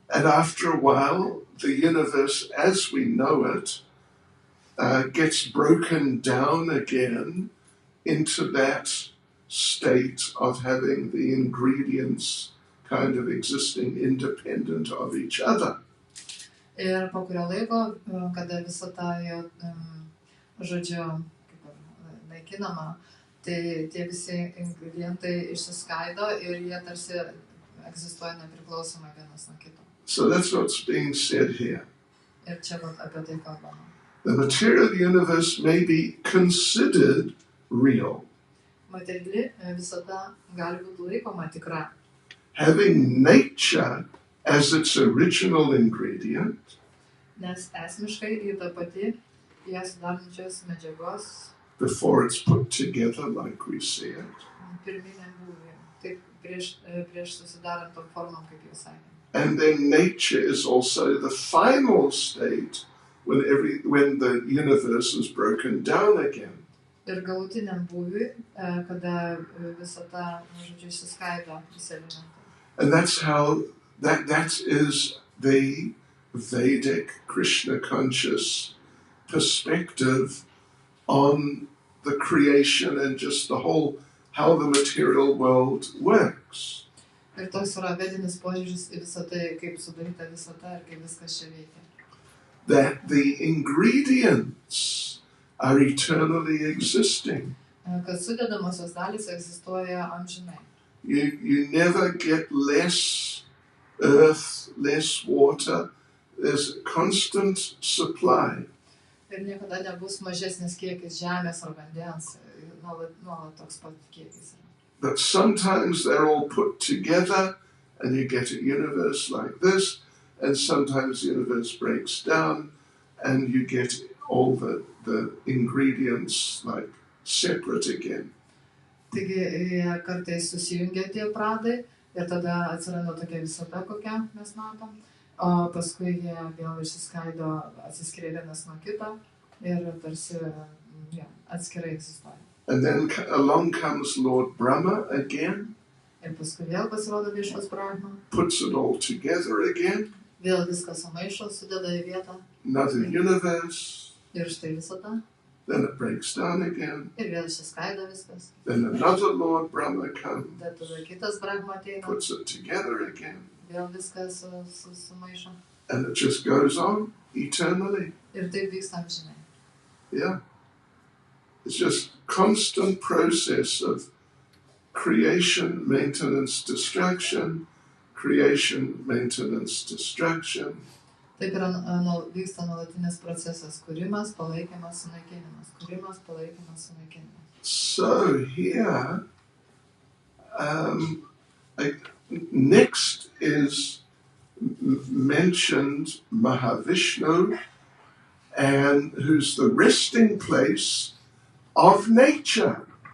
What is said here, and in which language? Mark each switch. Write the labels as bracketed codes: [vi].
[en] And after a while, the universe as we know it gets broken down again into that state of having the ingredients kind of existing independent of each other. [lt] Ir po kurio laiko, kada visata jau, žodžiu, naikinama, tai tie visi ingredientai išsiskaido ir jie tarsi egzistuoja nepriklausomai vienas nuo kito. [en] So that's what's being said here. [lt] Ir čia apie tai kalbama. [en] The material universe may be considered real. [lt] Materiali visata gali būti laikoma tikra. [en] Having nature as its original ingredient. [lt] Nes esmiškai į tą patį ją sudarančios medžiagos [en] before it's put together like we see it. [lt] Pirminiam būvį, taip prieš susidarant tom formom, kaip jau sakėm. [en] And then nature is also the final state when the universe is broken down again. [lt] ir galutiniam būviui, kada visata, žodžiu, išsiskaido visi elementai. [en] And that's how, that is the Vedic Krishna conscious perspective on the creation and just the whole, how the material world works. [lt] Ir toks yra vedinis požiūris į visą tai, kaip sudaryta visata ir kaip viskas čia veikia. [en] That the ingredients are eternally existing. [lt] Kad sudedamosios dalys egzistuoja amžinai. [en] You never get less earth, less water. There's a constant supply. [lt] Ir niekada nebus mažesnis kiekis žemės ar vandens, nuolat toks pat kiekis. [en] But sometimes they're all put together and you get a universe like this, and sometimes the universe breaks down and you get all the ingredients like separate again. [lt] Taigi kartais susijungia tie pradai ir tada atsiranda tokia visata, kokią mes matom, o paskui jie vėl išsiskaido, atsiskiria vienas nuo kito ir tarsi atskirai egzistuoja. [en] And then along comes Lord Brahma again. [lt] Ir paskui vėl pasirodo viešpas Brahma. [en] Puts it all together again. [lt] Vėl viską sumaišo, sudeda į vietą. [en] Another universe. [lt] Ir štai visata. [en] Then it breaks down again. [lt] Ir vėl išsiskaido viskas. [en] Then another Lord Brahma comes. [lt] Tada kitas Brahma ateina. [en] Puts it together again. [lt] Vėl viskas sumaišo. [en] And it just goes on eternally. [lt] Ir taip vyksta amžinai. [en] Yeah. It's just constant process of creation, maintenance, destruction, creation, maintenance, destruction. [lt] Taip yra vyksta nuolatinis procesas, kūrimas, palaikymas, sunaikinimas, kūrimas, palaikymas, sunaikinimas. [en] So here, next is mentioned Mahavishnu, and who's the resting place of nature.